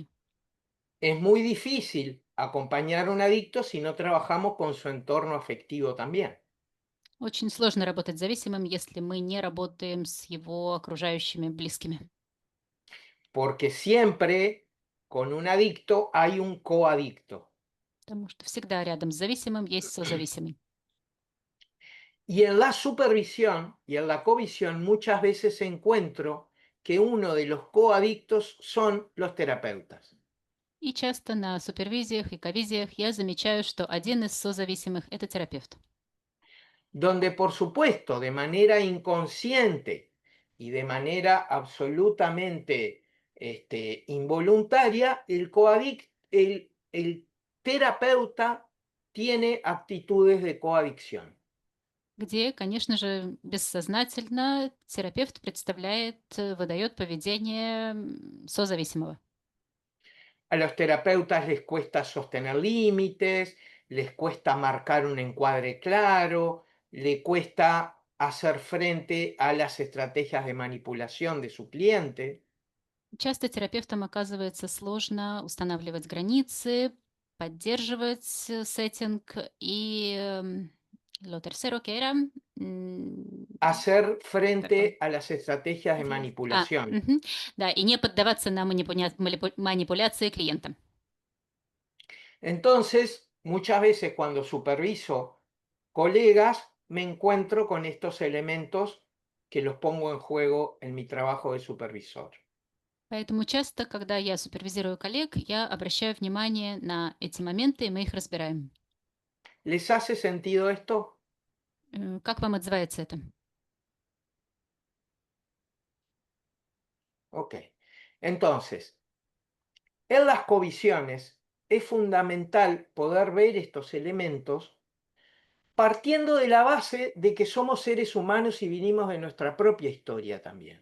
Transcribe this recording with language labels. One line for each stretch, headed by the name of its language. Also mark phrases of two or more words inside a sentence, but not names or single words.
Spanish: Es muy difícil acompañar a un adicto si no trabajamos con su entorno afectivo también,
Russian: Очень сложно работать с зависимым, если мы не работаем с его окружающими близкими.
Spanish: porque siempre con un adicto hay un coadicto.
Russian: Потому что всегда рядом с зависимым есть созависимый.
Spanish: Y en la supervisión y en la covisión muchas veces encuentro que uno de los coadictos son los terapeutas.
Russian: И часто на супервизиях и ковизиях я замечаю, что один из созависимых — это терапевт.
Spanish: Donde por supuesto de manera inconsciente y de manera absolutamente involuntaria, el terapeuta tiene actitudes de coadicción.
Russian: где, конечно же, бессознательно терапевт выдает поведение созависимого.
Spanish: A los terapeutas les cuesta sostener límites, les cuesta marcar un encuadre claro, le cuesta hacer frente a las estrategias de manipulación de su cliente.
Russian: Часто терапевтам оказывается сложно устанавливать границы, поддерживать сеттинг и
Spanish: lo tercero que era Hacer perdón. frente a las estrategias de manipulación. Мгм.
Russian: Да, и не поддаваться на манипуляции клиента.
Spanish: Entonces, muchas veces cuando superviso colegas, me encuentro con estos elementos que los pongo en juego en mi trabajo de supervisor.
Russian: Поэтому часто, когда я супервизирую коллег, я обращаю внимание на эти моменты, и мы их разбираем.
Spanish: ¿Les hace sentido esto?
Russian: Как вам отзывается это?
Spanish: Ok. Entonces, en las covisiones es fundamental poder ver estos elementos partiendo de la base de que somos seres humanos y vinimos de nuestra propia historia también.